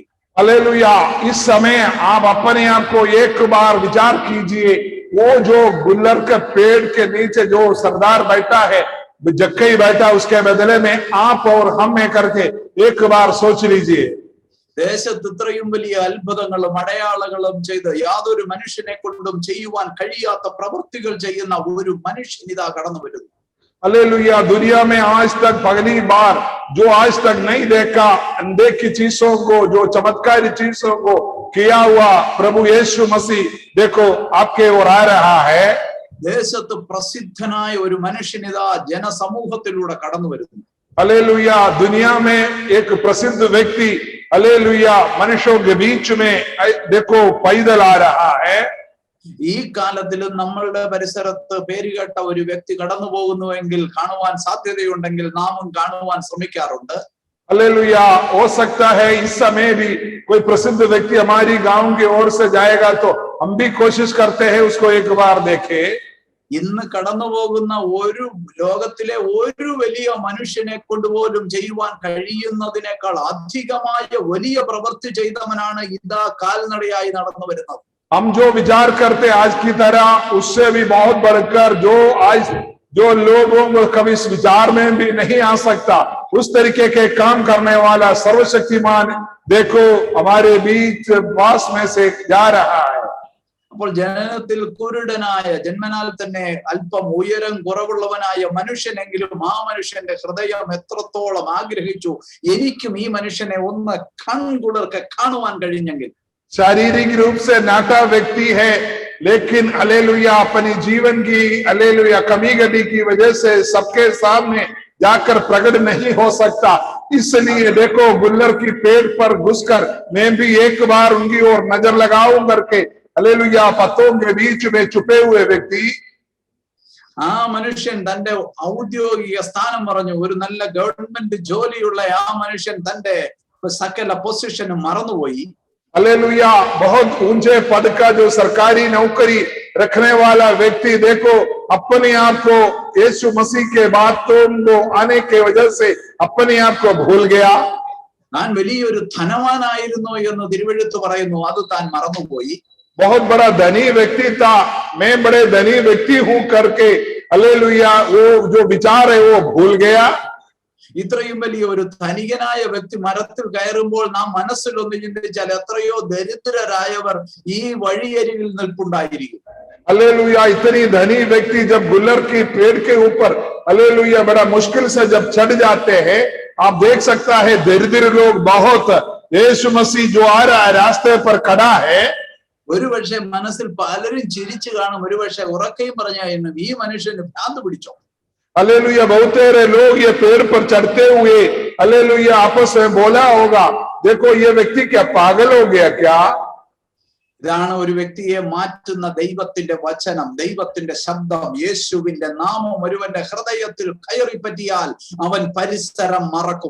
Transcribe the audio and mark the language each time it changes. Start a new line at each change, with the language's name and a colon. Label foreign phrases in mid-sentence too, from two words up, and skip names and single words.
Hindi: हालेलुया, इस समय आप अपने आप को एक बार विचार कीजिए, वो जो गुल्लर के पेड़ के नीचे जो सरदार बैठा है, जक्कई बैठा, उसके बदले में आप और हम में करके एक बार सोच लीजिए।
Malayalam: ദേശത്ത് ഇത്രയും വലിയ അത്ഭുതങ്ങളും അടയാളങ്ങളും ചെയ്ത് യാതൊരു മനുഷ്യനെ കൊണ്ടും ചെയ്യുവാൻ കഴിയാത്ത പ്രവൃത്തികൾ ചെയ്യുന്ന ഒരു മനുഷ്യൻ ഇതാ കടന്നു വരുന്നു.
Hindi: हालेलुया, दुनिया में आज तक पहली बार जो आज तक नहीं देखा अनदेखी चीजों को, जो चमत्कारी चीजों को किया हुआ प्रभु यीशु मसीह देखो आपके ओर आ रहा है।
Malayalam: ദേശത്ത് പ്രസിദ്ധനായ ഒരു മനുഷ്യൻ ഇതാ ജനസമൂഹത്തിലൂടെ കടന്നു വരുന്നു.
Hindi: हालेलुया, दुनिया में एक प्रसिद्ध व्यक्ति हालेलुया मनुष्यों के बीच में देखो पैदल आ रहा है।
Malayalam: ഈ കാലത്തിലും നമ്മളുടെ പരിസരത്ത് പേരുകേട്ട ഒരു വ്യക്തി കടന്നു പോകുന്നുവെങ്കിൽ കാണുവാൻ സാധ്യതയുണ്ടെങ്കിൽ നാമും കാണുവാൻ ശ്രമിക്കാറുണ്ട്.
Hindi: हालेलुया, हो सकता है इस समय भी कोई प्रसिद्ध व्यक्ति हमारी गांव की ओर से जाएगा तो हम भी कोशिश करते हैं उसको एक बार देखे।
Malayalam: ഇന്ന് കടന്നു പോകുന്ന ഒരു ലോകത്തിലെ ഒരു വലിയ മനുഷ്യനെ കൊണ്ടുപോലും ചെയ്യുവാൻ കഴിയുന്നതിനേക്കാൾ അധികമായ വലിയ പ്രവൃത്തി ചെയ്തവനാണ് ഇതാ കാൽനടയായി നടന്നു വരുന്നത്.
Hindi: हम जो विचार करते आज की तरह उससे भी बहुत बढ़कर जो आज जो लोगों को कभी इस विचार में भी नहीं आ सकता उस तरीके के काम करने वाला सर्वशक्तिमान देखो हमारे बीच वास में से जा रहा है।
Malayalam: അപ്പോൾ ജനനത്തിൽ കുരുടനായ, ജന്മനാൽ തന്നെ അല്പം ഉയരം കുറവുള്ളവനായ മനുഷ്യനെങ്കിലും ആ മനുഷ്യന്റെ ഹൃദയം എത്രത്തോളം ആഗ്രഹിച്ചു എനിക്കും ഈ മനുഷ്യനെ ഒന്ന് കൺകുളിർക്കെ കാണുവാൻ കഴിഞ്ഞെങ്കിൽ.
Hindi: शारीरिक रूप से नाटा व्यक्ति है लेकिन हालेलुया अपनी जीवन की हालेलुया कमी गटी की वजह से सबके सामने जाकर प्रकट नहीं हो सकता, इसलिए देखो गुल्लर की पेड़ पर घुसकर मैं भी एक बार उनकी ओर नजर लगाऊं करके हालेलुया पत्तों के बीच में छुपे हुए व्यक्ति
Malayalam: ആ മനുഷ്യൻ തന്റെ ഔദ്യോഗിക സ്ഥാനം പറഞ്ഞു, ഒരു നല്ല ഗവൺമെന്റ് ജോലിയുള്ള ആ മനുഷ്യൻ തന്റെ സകല പൊസിഷനും മറന്നുപോയി.
Hindi: हालेलुया, बहुत ऊंचे पद का जो सरकारी नौकरी रखने वाला व्यक्ति देखो अपने आप को यीशु मसीह के बातों को आने के वजह से अपने आप को भूल गया।
Malayalam: താൻ വലിയൊരു ധനവാനായിരുന്നു എന്ന് തിരുവെഴുത്ത് പറയുന്നു, അത് താൻ മറന്നുപോയി.
Hindi: बहुत बड़ा धनी व्यक्ति था, मैं बड़े धनी व्यक्ति हूं करके हालेलुया वो जो विचार है वो भूल गया।
Malayalam: ഇത്രയും വലിയ ഒരു ധനികനായ വ്യക്തി മരത്തിൽ കയറുമ്പോൾ നാം മനസ്സിലൊന്ന് ചിന്തിച്ചാൽ എത്രയോ ദരിദ്രരായവർ ഈ വഴിയരികിൽ നിൽപ്പുണ്ടായിരിക്കും.
Hindi: हालेलुया, इतनी धनी व्यक्ति जब गुल्लर की पेड़ के ऊपर हालेलुया बड़ा मुश्किल से जब चढ़ जाते हैं, आप देख सकता है दरिद्र लोग बहुत यीशु मसीह जो आ रहा है रास्ते पर खड़ा है।
Malayalam: ഒരുപക്ഷെ മനസ്സിൽ പലരും ചിരിച്ചു കാണും, ഒരുപക്ഷെ ഉറക്കെയും പറഞ്ഞായിരുന്നു ഈ മനുഷ്യന് ഭ്രാന്ത് പിടിച്ചോ.
Hindi: हालेलुया, बहुत सारे लोग ये पेड़ पर चढ़ते हुए हालेलुया आपस में बोला होगा देखो ये व्यक्ति क्या पागल हो गया क्या?
Malayalam: ഇതാണ് ഒരു വ്യക്തിയെ മാറ്റുന്ന ദൈവത്തിന്റെ വചനം, ദൈവത്തിന്റെ ശബ്ദം. യേശുവിന്റെ നാമം ഒരുവന്റെ ഹൃദയത്തിൽ കയറി പറ്റിയാൽ അവൻ പരിസരം മറക്കും.